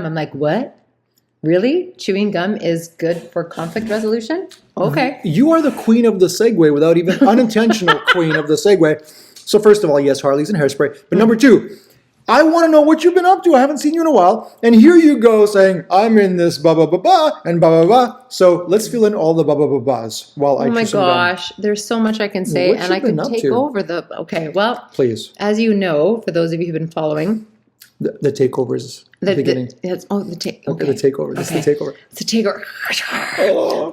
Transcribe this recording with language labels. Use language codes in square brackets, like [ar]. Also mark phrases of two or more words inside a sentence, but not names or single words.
[en] I'm like, what? Really? Chewing gum is good for conflict resolution? Okay. You are the queen of the segue without even unintentional queen of the segue. So first of all, yes, Harleys and Hairspray. But number 2. I want to know what you've been up to. I haven't seen you in a while. And here you go saying, I'm in this ba-ba-ba-ba and ba-ba-ba. So let's fill in all the ba-ba-ba-bas while I chew some gum. Oh my gosh. There's so much I can say. And I can take over the... Okay, well... Please. As you know, for those of you who've been following... The takeovers. The beginning. The takeover. Okay, the takeover. This is the takeover. It's a takeover. Oh.